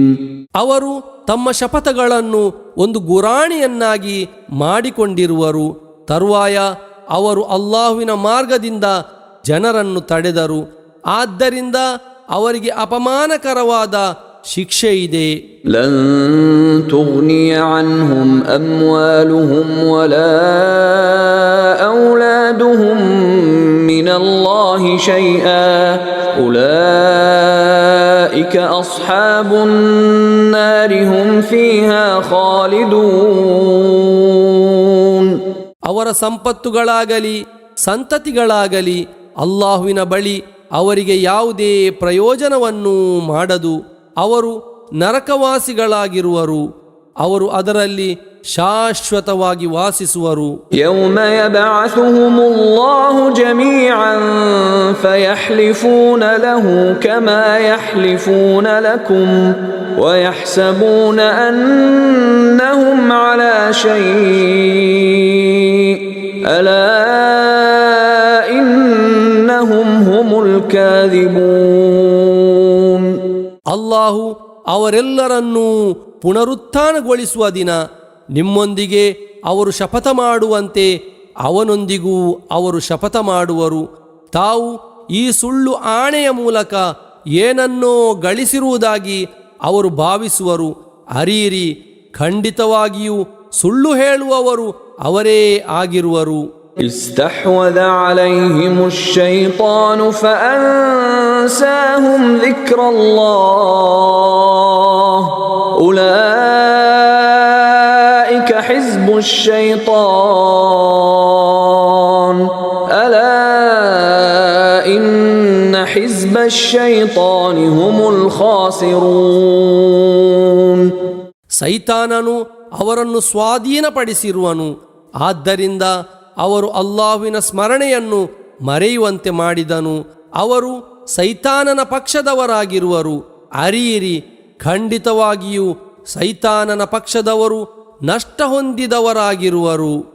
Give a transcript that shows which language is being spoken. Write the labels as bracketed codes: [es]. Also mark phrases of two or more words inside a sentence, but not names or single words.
[kn] ಅವರು ತಮ್ಮ ಶಪಥಗಳನ್ನು ಒಂದು ಗುರಾಣಿಯನ್ನಾಗಿ ಮಾಡಿಕೊಂಡಿರುವರು. ತರುವಾಯ ಅವರು ಅಲ್ಲಾಹುವಿನ ಮಾರ್ಗದಿಂದ ಜನರನ್ನು ತಡೆದರು. ಆದ್ದರಿಂದ ಅವರಿಗೆ ಅಪಮಾನಕರವಾದ ಶಿಕ್ಷೆ ಇದೆ. [ar] ಲನ್ تغني عنهم أموالهم ولا أولادهم من الله شيئا أولئك أصحاب النار هم فيها خالدون. [kn] ಅವರ ಸಂಪತ್ತುಗಳಾಗಲಿ ಸಂತತಿಗಳಾಗಲಿ ಅಲ್ಲಾಹುವಿನ ಬಳಿ ಅವರಿಗೆ ಯಾವುದೇ ಪ್ರಯೋಜನವನ್ನು ಮಾಡದು. ಅವರು ನರಕವಾಸಿಗಳಾಗಿರುವರು, ಅವರು ಅದರಲ್ಲಿ ಶಾಶ್ವತವಾಗಿ ವಾಸಿಸುವರು. [ar] يوم يبعثهم الله جميعا فيحلفون له كما يحلفون لكم ويحسبون أنهم على شيء ألا إنهم هم الكاذبون. [kn] ಅಲ್ಲಾಹು ಅವರೆಲ್ಲರನ್ನೂ ಪುನರುತ್ಥಾನಗೊಳಿಸುವ ದಿನ ನಿಮ್ಮೊಂದಿಗೆ ಅವರು ಶಪಥ ಮಾಡುವಂತೆ ಅವನೊಂದಿಗೂ ಅವರು ಶಪಥ ಮಾಡುವರು. ತಾವು ಈ ಸುಳ್ಳು ಆಣೆಯ ಮೂಲಕ ಏನನ್ನೋ ಗಳಿಸಿರುವುದಾಗಿ ಅವರು ಭಾವಿಸುವರು. ಅರೀರಿ, ಖಂಡಿತವಾಗಿಯೂ ಸುಳ್ಳು ಹೇಳುವವರು ಅವರೇ ಆಗಿರುವರು. [ar] استحوذ عليهم الشيطان فأنساهم ذكر الله أولئك حزب الشيطان ألا إن حزب الشيطان هم الخاسرون. [kn] ಸೈತಾನನು ಅವರನ್ನು ಸ್ವಾಧೀನಪಡಿಸಿರುವನು, ಆದ್ದರಿಂದ ಅವರು ಅಲ್ಲಾಹುವಿನ ಸ್ಮರಣೆಯನ್ನು ಮರೆಯುವಂತೆ ಮಾಡಿದನು. ಅವರು ಸೈತಾನನ ಪಕ್ಷದವರಾಗಿರುವರು. ಅರೀರಿ, ಖಂಡಿತವಾಗಿಯೂ ಸೈತಾನನ ಪಕ್ಷದವರು ನಷ್ಟ ಹೊಂದಿದವರಾಗಿರುವರು.